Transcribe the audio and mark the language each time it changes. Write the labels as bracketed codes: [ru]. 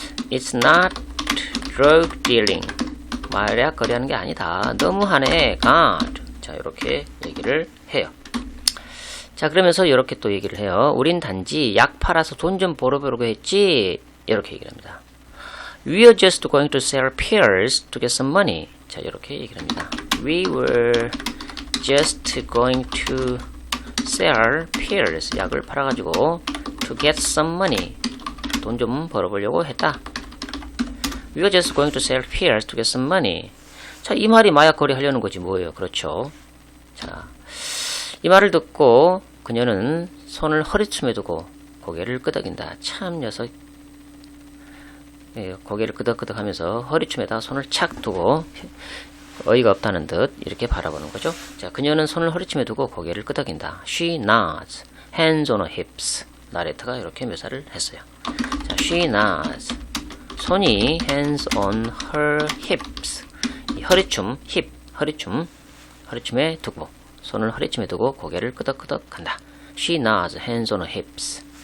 [en] It's not drug dealing. [ko] 마약거리 하는 게 아니다. 너무하네. God. 자, 이렇게 얘기를 해요. 자, 그러면서 이렇게 또 얘기를 해요. 우린 단지 약 팔아서 돈 좀 벌어보려고 했지. 이렇게 얘기를 합니다. [en] We are just going to sell pills to get some money. [ko] 자, 이렇게 얘기를 합니다. [en] We were just going to sell pills. [ko] 약을 팔아가지고 [en] to get some money. [ko] 돈 좀 벌어보려고 했다. [en] We were just going to sell pills to get some money. [ko] 자, 이 말이 마약거리 하려는 거지 뭐예요. 그렇죠. 자, 이 말을 듣고 그녀는 손을 허리춤에 두고 고개를 끄덕인다. 참 녀석. 예, 고개를 끄덕끄덕 하면서 허리춤에다 손을 착 두고 어이가 없다는 듯 이렇게 바라보는 거죠. 자, 그녀는 손을 허리춤에 두고 고개를 끄덕인다. [en] She nods, hands on her hips. [ko] 나레트가 이렇게 묘사를 했어요. [en] 자, she nods. 손이 hands on her hips. [ko] 이 허리춤, hip, 허리춤에 두고 손을 허리춤에 두고 고개를 끄덕끄덕 한다. [en] She nods, hands on her hips.